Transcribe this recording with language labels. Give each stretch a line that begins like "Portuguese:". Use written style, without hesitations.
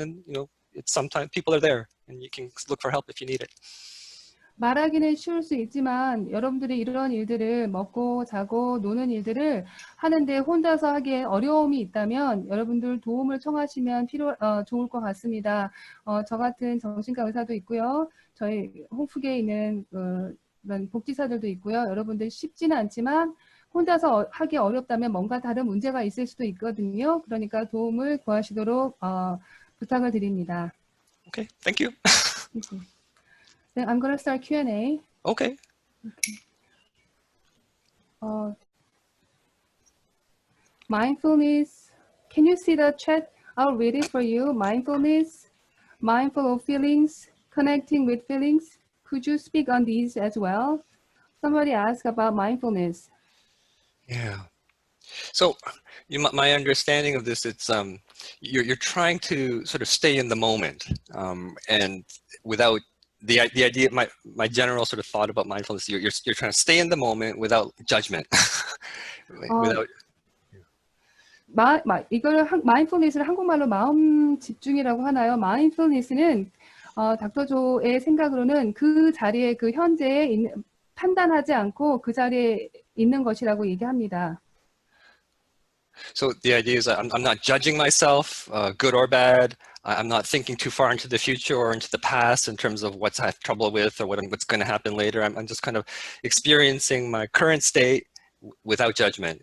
English: And it's sometimes people are there, and you can look for help if you need it.
Korean: 말하기는 쉬울 수 있지만 여러분들이 이런 일들을 먹고 자고 노는 일들을 하는데 혼자서 하기에 어려움이 있다면 여러분들 도움을 청하시면 좋을 것 같습니다. 저 같은 정신과 의사도 있고요. 저희 홍프계에 있는 그런 복지사들도 있고요. 여러분들 쉽지는 않지만 혼자서 하기 어렵다면 뭔가 다른 문제가 있을 수도 있거든요. 그러니까 도움을 구하시도록 부탁을 드립니다.
English: Okay, thank you. Then I'm going to start Q&A. Okay. Mindfulness. Can you see the chat? I'll read it for you. Mindfulness, mindful of feelings, connecting with feelings. Could you speak on these as well? Somebody asked about mindfulness. Yeah. So my understanding of this, it's you're trying to sort of stay in the moment, and without the idea, my general sort of thought about mindfulness, you're trying to stay in the moment without judgment. without.
Korean: 이걸 mindfulness를 한국말로 마음 집중이라고 하나요? mindfulness는 닥터 조의 생각으로는 그 자리에 그 현재에 판단하지 않고 그 자리에 있는 것이라고 얘기합니다.
English: So the idea is I'm not judging myself, good or bad. I'm not thinking too far into the future or into the past in terms of what I have trouble with or what's going to happen later. I'm just kind of experiencing my current state without judgment.